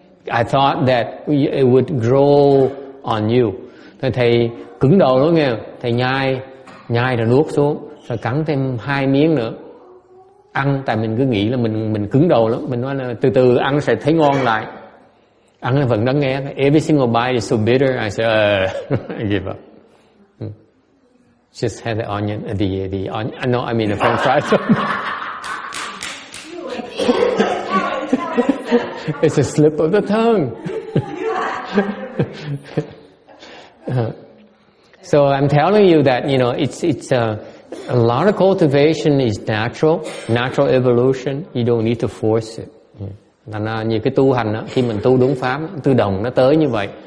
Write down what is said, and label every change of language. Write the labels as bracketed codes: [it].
[en] I thought that it would grow on you. [vi] Thầy cứng đầu lắm nghe, thầy nhai rồi nuốt xuống, rồi cắn thêm 2 miếng nữa. Ăn, tại mình cứ nghĩ là mình cứng đầu lắm, mình nói là từ từ ăn sẽ thấy ngon lại. Ăn là vẫn đắng nghe. [en] Every single bite is so bitter. I said, I give up. Just had the onion, the onion. No, I mean the French fries. It's a slip of the tongue. So I'm telling you that it's a lot of cultivation is natural evolution. You don't need to force it. [vi] Thành ra như cái tu hành đó, khi mình tu đúng pháp, tự động nó tới như vậy.